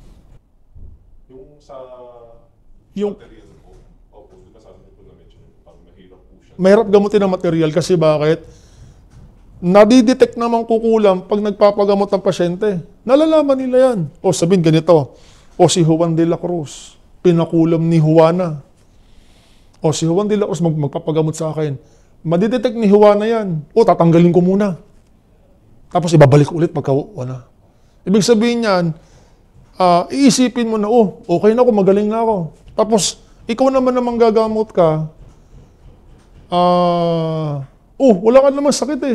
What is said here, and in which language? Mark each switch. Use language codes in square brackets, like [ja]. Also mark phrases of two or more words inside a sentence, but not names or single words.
[tl] Yung material po, di ba sabi niyo po na medyo mahirap po siya. mahirap gamutin ng material kasi bakit? Nadidetect naman kukulam pag nagpapagamot ng pasyente. Nalalaman nila yan. O sabihin ganito, o si Juan de la Cruz, pinakulam ni Juana. O si Juan de la Cruz magpapagamot sa akin. Madidetect ni Juana yan. O tatanggalin ko muna. Tapos ibabalik ulit pagka wala. Ibig sabihin yan, iisipin mo na, okay na ako, magaling na ako. Tapos, ikaw naman gagamot ka, wala ka naman sakit eh.